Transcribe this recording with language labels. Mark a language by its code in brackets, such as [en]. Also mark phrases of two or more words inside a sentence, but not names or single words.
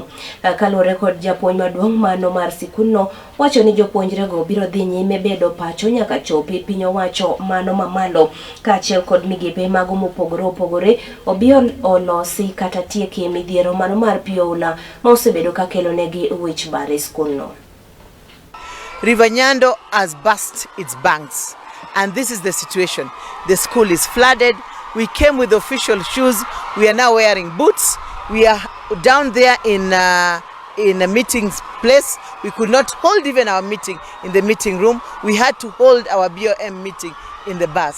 [luo] Kaluwore kod japuonj maduong' mano mar sikunno wacho ni jopuonjre go biro dhi nyime bedo pacho nyaka chopi piny owacho mano mamalo kaachiel kod migepe mago mopogore opogore obi olosi kata tieke midhiero mano mar Oula ma osebedo ka kelo negi wich bar e sikunno. [en] River Nyando has burst its banks, and this is the situation. The school is flooded. We came with official shoes. We are now wearing boots. We are down there in a meeting place. We could not hold even our meeting in the meeting room. We had to hold our BOM meeting in the bus.